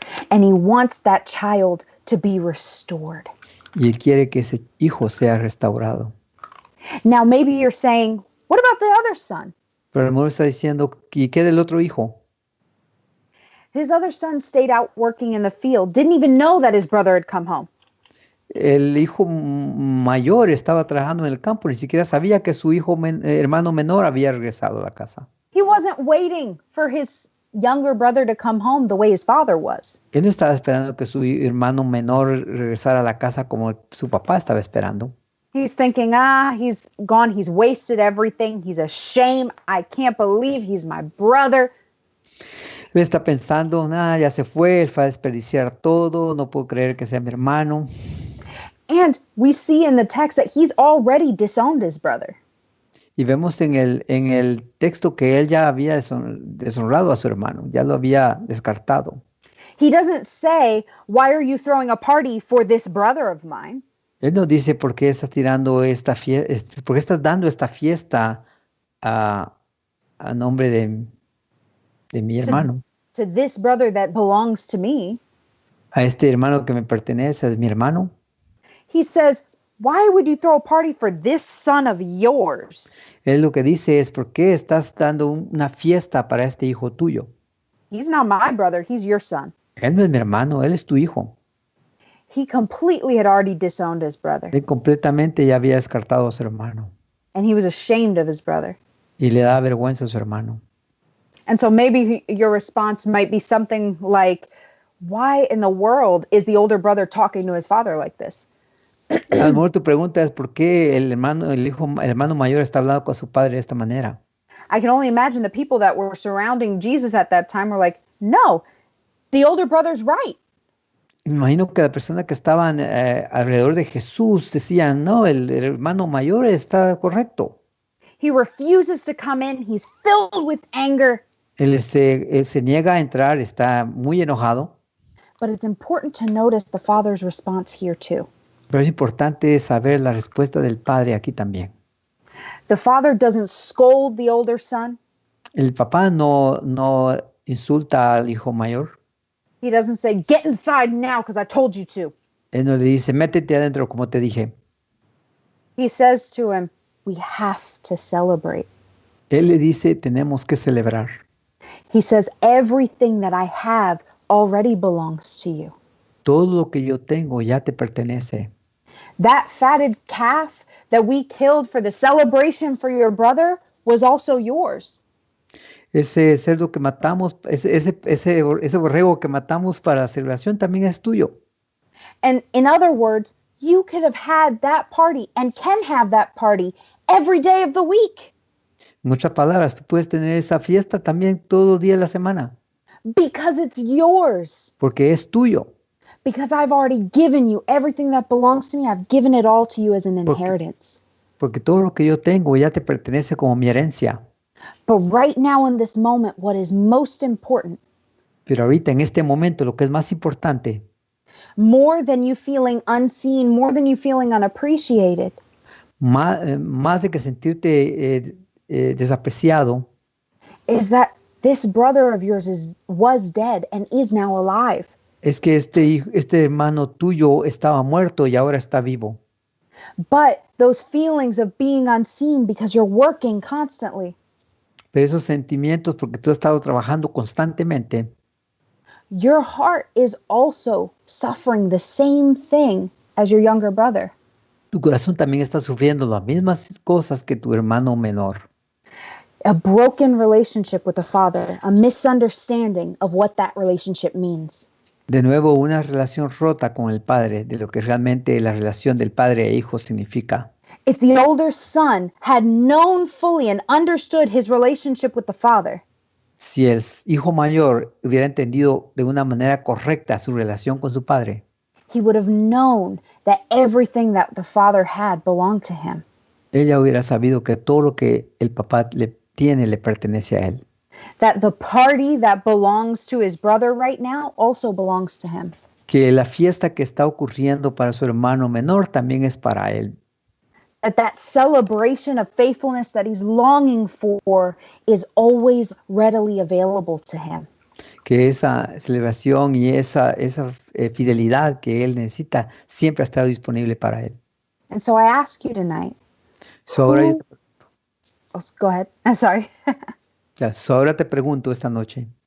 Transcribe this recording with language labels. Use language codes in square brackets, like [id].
[en] And he wants that child to be restored. [es] Y él quiere que ese hijo sea restaurado. [en] Now, maybe you're saying, what about the other son? [es] Pero el amor está diciendo: ¿y qué del otro hijo? [en] His other son stayed out working in the field, didn't even know that his brother had come home. [es] El hijo mayor estaba trabajando en el campo, ni siquiera sabía que su hermano menor había regresado a la casa. [en] He wasn't waiting for his younger brother to come home the way his father was. [es] Él no estaba esperando que su hermano menor regresara a la casa como su papá estaba esperando. [en] He's thinking, he's gone, he's wasted everything, he's a shame, I can't believe he's my brother. [es] Él está pensando, ya se fue, él fue a desperdiciar todo, no puedo creer que sea mi hermano. [en] And we see in the text that he's already disowned his brother. [es] Y vemos en el texto que él ya había deshonrado a su hermano, ya lo había descartado. [en] He doesn't say, why are you throwing a party for this brother of mine? [es] Él nos dice por qué estás tirando por qué estás dando esta fiesta a nombre de mi hermano. [en] To this brother that belongs to me. [es] A este hermano que me pertenece, es mi hermano. [en] He says, why would you throw a party for this son of yours? [es] Él lo que dice es, ¿por qué estás dando una fiesta para este hijo tuyo? [en] He's not my brother, he's your son. [es] Él no es mi hermano, él es tu hijo. [en] He completely had already disowned his brother. [es] Él completamente ya había descartado a su hermano. [en] And he was ashamed of his brother. [es] Y le da vergüenza a su hermano. [en] And so maybe your response might be something like, why in the world is the older brother talking to his father like this? [es] A lo mejor tu pregunta es ¿por qué el hermano mayor está hablando con su padre de esta manera? [en] I can only imagine the people that were surrounding Jesus at that time were like, no, the older brother's right. [es] Me imagino que la persona que estaban alrededor de Jesús decían, no, el hermano mayor está correcto. [en] He refuses to come in. He's filled with anger. [es] Él se niega a entrar, está muy enojado. [en] But it's important to notice the father's response here too. [es] Pero es importante saber la respuesta del padre aquí también. [en] The father doesn't scold the older son. [es] El papá no insulta al hijo mayor. [en] He doesn't say, get inside now because I told you to. [es] Él no le dice, métete adentro como te dije. [en] He says to him, we have to celebrate. [es] Él le dice, tenemos que celebrar. [en] He says, everything that I have already belongs to you. [es] Todo lo que yo tengo ya te pertenece. [en] That fatted calf that we killed for the celebration for your brother was also yours. [es] Ese cerdo que matamos, ese borrego que matamos para la celebración también es tuyo. [en] And in other words, you could have had that party and can have that party every day of the week. [es] En otras palabras, tú puedes tener esa fiesta también todos los días de la semana. [en] Because it's yours. [es] Porque es tuyo. [en] Because I've already given you everything that belongs to me. I've given it all to you as an inheritance. [es] Porque todo lo que yo tengo ya te pertenece como mi herencia. [en] But right now in this moment, what is most important, [es] Pero ahorita en este momento lo que es más importante, [en] more than you feeling unseen, more than you feeling unappreciated, [es] más de que sentirte desapreciado, [en] is that this brother of yours was dead and is now alive. [es] es que este hermano tuyo estaba muerto y ahora está vivo. [en] But those feelings of being unseen because you're working constantly, [es] Pero esos sentimientos, porque tú has estado trabajando constantemente, [en] your heart is also suffering the same thing as your younger brother. [es] tu corazón también está sufriendo las mismas cosas que tu hermano menor. [en] A broken relationship with the father, a misunderstanding of what that relationship means. [es] De nuevo, una relación rota con el padre, de lo que realmente la relación del padre e hijo significa. [en] If the older son had known fully and understood his relationship with the father, [es] Si el hijo mayor hubiera entendido de una manera correcta su relación con su padre, [en] he would have known that everything that the father had belonged to him. [es] ella hubiera sabido que todo lo que el papá le tiene le pertenece a él. [en] That the party that belongs to his brother right now also belongs to him. [es] Que la fiesta que está ocurriendo para su hermano menor también es para él. [en] That celebration of faithfulness that he's longing for is always readily available to him. [es] Que esa celebración y esa fidelidad que él necesita siempre ha estado disponible para él. [en] And so I ask you tonight. [es] Ahora [en] Go ahead. I'm sorry. [es] ahora te pregunto esta noche,